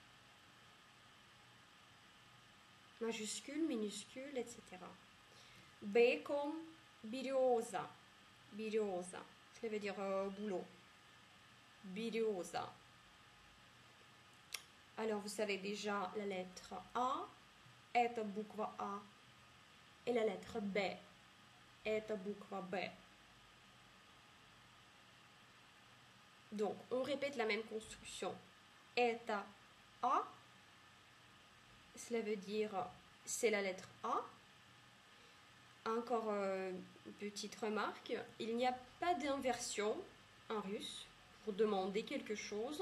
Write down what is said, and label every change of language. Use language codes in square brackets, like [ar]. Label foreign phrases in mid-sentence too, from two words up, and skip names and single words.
[fr] Majuscule, minuscule, etc. B comme береза. [ru] Береза. [fr] Cela veut dire boulot. Береза. Alors, vous savez déjà la lettre A, [ru] это буква A, [fr] et la lettre B, [ru] это буква B. [fr] Donc, on répète la même construction. [ru] Это A, [fr] cela veut dire c'est la lettre A. Encore une petite remarque, il n'y a pas d'inversion en russe pour demander quelque chose.